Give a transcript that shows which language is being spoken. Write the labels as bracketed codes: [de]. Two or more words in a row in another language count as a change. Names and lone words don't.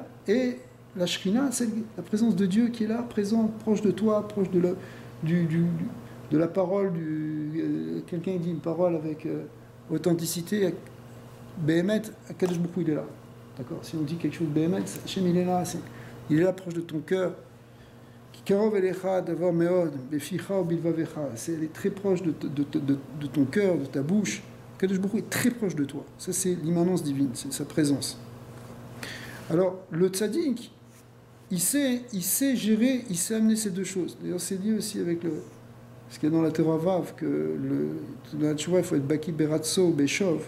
[fr] Et la Shrina, c'est la présence de Dieu qui est là, présent, proche de toi, proche de la parole. Quelqu'un dit une parole avec authenticité. [he] באמת, הקדוש ברוך הוא, [fr] il est là. D'accord ? Si on dit quelque chose de [he] באמת, השם, [fr] il est là. Il est là proche de ton cœur. [he] קרוב אליך הדבר מאד, בפיך ובלבבך. [fr] Elle est très proche de ton cœur, de ta bouche. [he] קדוש ברוך הוא [fr] est très proche de toi. Ça, c'est l'immanence divine, c'est sa présence. Alors, le tzaddik, il sait gérer, il sait amener ces deux choses. D'ailleurs, c'est lié aussi avec ce qu'il y a dans la Torah Vav, que dans la Tchouva, il faut être [he] בקי ברצוא, בשוב.